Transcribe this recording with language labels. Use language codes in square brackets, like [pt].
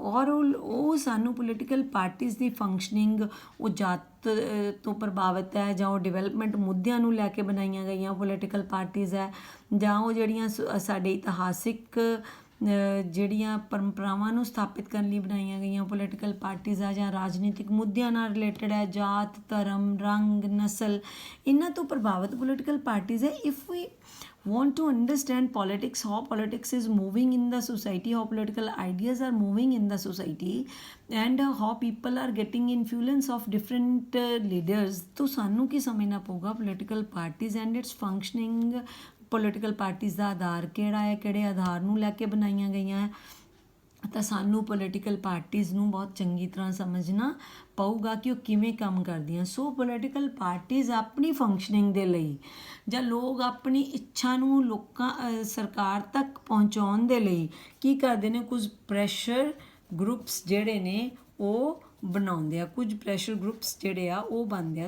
[pa] ਔਰ ਉਹ ਸਾਨੂੰ ਪੋਲੀਟੀਕਲ ਪਾਰਟੀਜ਼ ਦੀ ਫੰਕਸ਼ਨਿੰਗ, ਉਹ ਜਾਤ ਤੋਂ ਪ੍ਰਭਾਵਿਤ ਹੈ, ਜਾਂ ਉਹ ਡਿਵੈਲਪਮੈਂਟ ਮੁੱਦਿਆਂ ਨੂੰ ਲੈ ਕੇ ਬਣਾਈਆਂ ਗਈਆਂ ਪੋਲੀਟੀਕਲ ਪਾਰਟੀਜ਼ ਹੈ, ਜਾਂ ਉਹ ਜਿਹੜੀਆਂ ਸਾਡੇ ਇਤਿਹਾਸਿਕ ਜਿਹੜੀਆਂ ਪਰੰਪਰਾਵਾਂ ਨੂੰ ਸਥਾਪਿਤ ਕਰਨ ਲਈ ਬਣਾਈਆਂ ਗਈਆਂ ਪੋਲੀਟੀਕਲ ਪਾਰਟੀਜ਼ ਆ, ਜਾਂ ਰਾਜਨੀਤਿਕ ਮੁੱਦਿਆਂ ਨਾਲ ਰਿਲੇਟਡ ਹੈ, ਜਾਤ, ਧਰਮ, ਰੰਗ, ਨਸਲ, ਇਹਨਾਂ ਤੋਂ ਪ੍ਰਭਾਵਿਤ ਪੋਲੀਟੀਕਲ ਪਾਰਟੀਜ਼ ਹੈ। [en] if we want to understand politics, how politics is moving in the society, how political ideas are moving in the society, and how people are getting influence of different leaders, [pa] तो सानू की समझना पऊगा [en] political parties and its functioning। [pa] political parties ਦਾ ਆਧਾਰ ਕਿਹੜਾ ਹੈ, ਕਿਹੜੇ ਆਧਾਰ ਨੂੰ ਲੈ ਕੇ ਬਣਾਈਆਂ ਗਈਆਂ ਹੈ, ਤਾਂ ਸਾਨੂੰ ਪੋਲੀਟੀਕਲ ਪਾਰਟੀਜ਼ ਨੂੰ ਬਹੁਤ ਚੰਗੀ ਤਰ੍ਹਾਂ ਸਮਝਣਾ ਪਊਗਾ ਕਿ ਉਹ ਕਿਵੇਂ ਕੰਮ ਕਰਦੀਆਂ। ਸੋ ਪੋਲੀਟੀਕਲ ਪਾਰਟੀਜ਼ ਆਪਣੀ ਫੰਕਸ਼ਨਿੰਗ ਦੇ ਲਈ, ਜਾਂ ਲੋਕ ਆਪਣੀ ਇੱਛਾ ਨੂੰ ਸਰਕਾਰ ਤੱਕ ਪਹੁੰਚਾਉਣ ਦੇ ਲਈ ਕੀ ਕਰਦੇ ਨੇ, ਕੁਝ ਪ੍ਰੈਸ਼ਰ ਗਰੁੱਪਸ ਜਿਹੜੇ ਨੇ ਉਹ ਬਣਾਉਂਦੇ ਆ, ਕੁਝ ਪ੍ਰੈਸ਼ਰ ਗਰੁੱਪਸ ਜਿਹੜੇ ਆ ਉਹ ਬਣਦੇ ਆ।